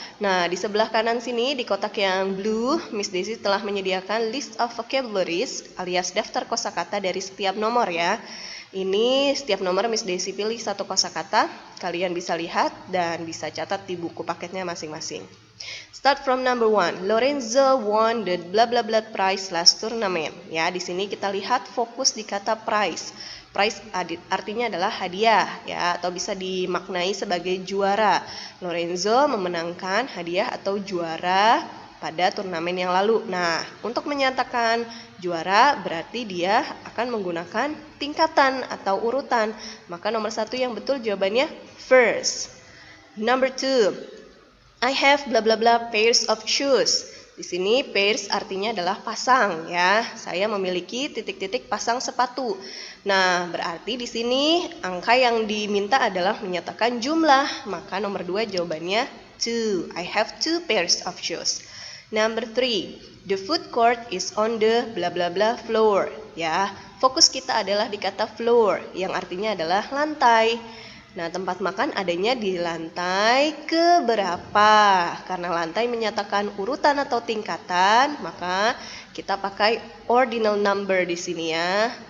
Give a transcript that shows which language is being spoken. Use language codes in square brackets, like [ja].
[id] Nah, di sebelah kanan sini di kotak yang blue, Miss Desi telah menyediakan [en] list of vocabularies [id] alias daftar kosakata dari setiap nomor ya. Ini setiap nomor Miss Desi pilih satu kosakata. Kalian bisa lihat dan bisa catat di buku paketnya masing-masing. [en] Start from number 1. Lorenzo won the blah blah blah prize last tournament. [id] Ya, di sini kita lihat fokus di kata prize. Prize artinya adalah hadiah ya, atau bisa dimaknai sebagai juara. Lorenzo memenangkan hadiah atau juara pada turnamen yang lalu. Nah, untuk menyatakan juara berarti dia akan menggunakan tingkatan atau urutan. Maka nomor 1 yang betul jawabannya first. [en] Number 2. I have blah blah blah pairs of shoes. [id] Di sini pairs artinya adalah pasang ya. Saya memiliki titik-titik pasang sepatu. Nah, berarti di sini angka yang diminta adalah menyatakan jumlah. Maka nomor 2 jawabannya 2. [en] I have 2 pairs of shoes. Number 3. The food court is on the blah blah blah floor. [id] Ya, fokus kita adalah di kata floor yang artinya adalah lantai. Nah, tempat makan adanya di lantai keberapa? Karena lantai menyatakan urutan atau tingkatan, maka kita pakai ordinal number di sini ya.